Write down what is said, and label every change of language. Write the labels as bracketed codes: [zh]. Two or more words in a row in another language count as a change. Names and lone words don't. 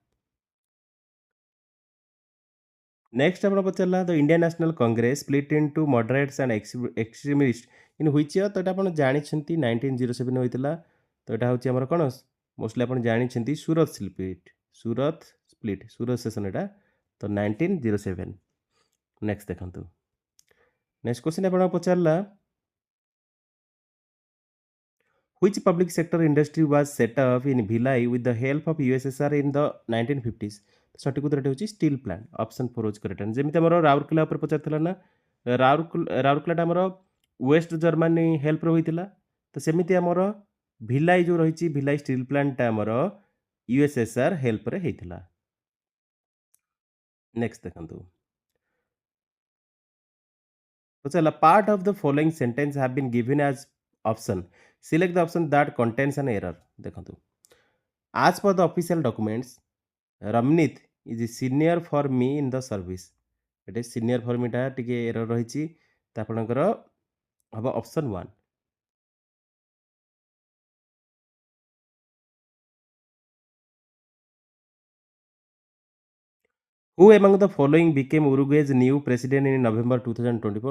[en] next [or] ଆପଣ ପଚାରିଲା [en] the Indian National Congress split into moderates and extremist in which year. [or] ତ ଏଇଟା ଆପଣ ଜାଣିଛନ୍ତି 1907 ହୋଇଥିଲା। ତ ଏଇଟା ହେଉଛି ଆମର କ'ଣ ମୋଷ୍ଟଲି ଆପଣ ଜାଣିଛନ୍ତି ସୁରତ ସ୍ପ୍ଲିଟ୍। ସୁରତ ସ୍ପ୍ଲିଟ୍, ସୁରତ ସେସନ୍ ଏଇଟା। ତ 1907। ନେକ୍ସଟ ଦେଖନ୍ତୁ। ନେକ୍ସଟ କ୍ୱେଶ୍ଚିନ୍ ଆପଣଙ୍କୁ ପଚାରିଲା [en] Which public sector industry was set up in Bhilai with the help of USSR in the 1950s? [or] ସଠିକ୍ ଉତ୍ତରଟି ହେଉଛି [en] steel plant. [or] ଅପସନ୍ 4 ହେଉଛି [en] correct answer. [or] ଯେମିତି ଆମର ରାଉରକେଲା ଉପରେ ପଚାରିଥିଲା ନା, ରାଉରକେଲାଟା ଆମର ୱେଷ୍ଟ ଜର୍ମାନୀ ହେଲ୍ପରେ ହୋଇଥିଲା। ତ ସେମିତି ଆମର ଭିଲାଇ ଯେଉଁ ରହିଛି, ଭିଲାଇ [en] steel plantଟା [or] ଆମର USSR ହେଲ୍ପରେ ହେଇଥିଲା। ନେକ୍ସଟ ଦେଖନ୍ତୁ। ପଚାରିଲା [en] part of the following sentence have been given as option. select the option that contains an error. [or] ଦେଖନ୍ତୁ, [en] As per the official documents, Ramnith is senior for me in the service. [or] ଏଠି [en] senior for meଟା [or] ଟିକେ ଏରର ରହିଛି ତ ଆପଣଙ୍କର ହବ ଅପସନ୍ 1। [en] who among the following became Uruguay's new president in November 2024.